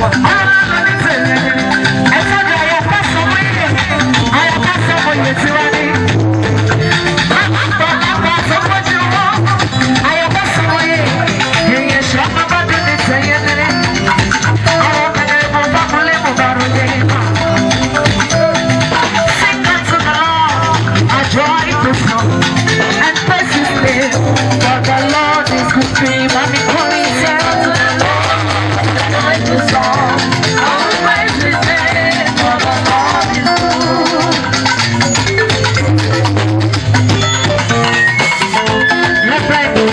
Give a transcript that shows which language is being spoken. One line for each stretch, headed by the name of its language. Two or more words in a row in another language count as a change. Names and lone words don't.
Yoruba: Ọlọ́lọ́ bí tèmi. Ẹ sọ́dọ̀ ayọ̀ ká sọ wọ́n yẹ. Ayọ̀ ká sọ wọ́n yẹ tí wọ́n ní. Ayọ̀ ká sọ wọ́n yẹ. Èyí ṣe ọmọ bá dé ní tẹ̀yẹ́ nílé. Àwọn ọmọ ẹgbẹ́ mo bá múlé mo bá rò dé.
English: Sing unto the Lord, a joyful song, and praise his name, for the Lord is good.
Yoruba: Bá mi kọrin,
English: sing unto the Lord, a joyful song, and praise his name, for the Lord is good. Let's pray.